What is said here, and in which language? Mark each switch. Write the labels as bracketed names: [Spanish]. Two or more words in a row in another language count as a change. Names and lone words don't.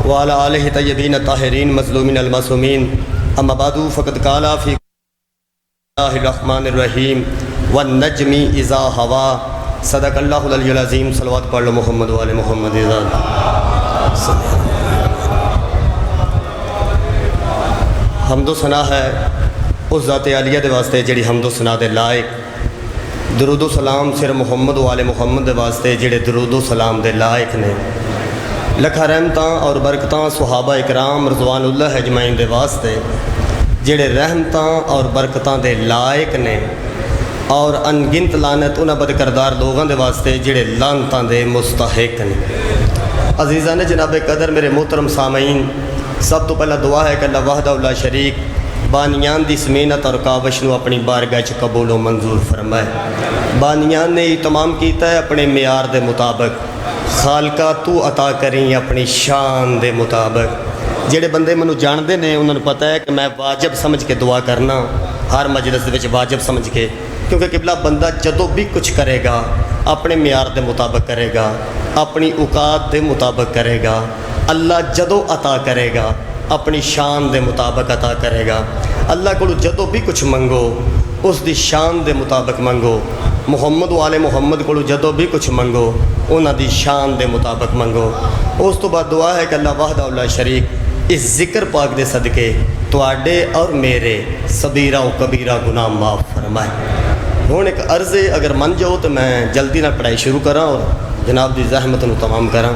[Arabic] وعلى آلہ طیبین الطاہرین مظلومین المعصومین اما بعد فقد قال فی اللہ الرحمن الرحیم والنجم اذا ہوا صدق اللہ العلی العظیم. [Punjabi] صلوات پڑھ لو [Arabic] محمد وعلی محمد. [Punjabi] حمد و ثنا ہے اس ذات عالیہ دے واسطے جڑی حمد و ثنا دے لائق. درود و سلام سر [Arabic] محمد وعلی محمد [Punjabi] دے واسطے جڑے درود و سلام دے لائق نے. لکھا رحمتاں اور برکتاں صحابہ اکرام [Arabic] رضوان اللہ اجمعین [Punjabi] دے واسطے جڑے رحمتاں اور برکتاں دے لائق نے، اور انگنت لعنت انہاں بد کردار لوگاں دے واسطے جڑے لعنتاں دے مستحق نے. عزیزان جناب قدر میرے محترم سامعین، سب تو پہلا دعا ہے کہ [Arabic] اللہ وحدہ لا شریک [Punjabi] بانیان دی سمینت اور کاوش نو اپنی بارگاہ چ قبول و منظور فرمائے. بانیان نے تمام کیتا ہے اپنے معیار دے مطابق. خالقہ تو عطا کریں اپنی شان دے مطابق. جڑے بندے منو جاندے نے انہوں نے پتہ ہے کہ میں واجب سمجھ کے دعا کرنا ہر مجلس دے وچ واجب سمجھ کے، کیونکہ قبلہ بندہ جدو بھی کچھ کرے گا اپنے معیار دے مطابق کرے گا، اپنی اوقات دے مطابق کرے گا. اللہ جدو عطا کرے گا اپنی شان دے مطابق عطا کرے گا. اللہ کو جدو بھی کچھ منگو اس دی شان دے مطابق منگو. محمد والے محمد کو جدو بھی کچھ منگو انہاں دی شان دے مطابق منگو. اس تو بعد دعا ہے کہ [Arabic] اللہ وحدہ لا شریک [Punjabi] اس ذکر پاک دے صدقے تواڈے اور میرے صغیرہ و کبیرہ گناہ معاف فرمائے. ہوں ایک عرض ہے، اگر من جاؤ تو میں جلدی نہ پڑھائی شروع کراں اور جناب دی زحمت نو تمام کراں.